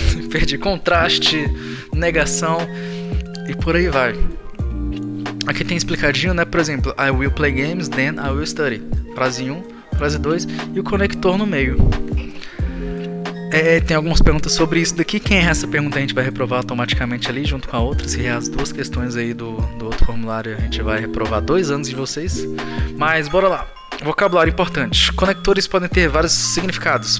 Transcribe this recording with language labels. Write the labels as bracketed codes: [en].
[pt] Perdi, contraste, negação e por aí vai. Aqui tem explicadinho, né? Por exemplo, [en] I will play games, then I will study. [pt] Frase 1, frase 2 e o conector no meio. Tem algumas perguntas sobre isso daqui. Quem errar essa pergunta a gente vai reprovar automaticamente ali junto com a outra. Se errar as duas questões aí do outro formulário, a gente vai reprovar 2 anos de vocês. Mas bora lá. Vocabulário importante. Conectores podem ter vários significados.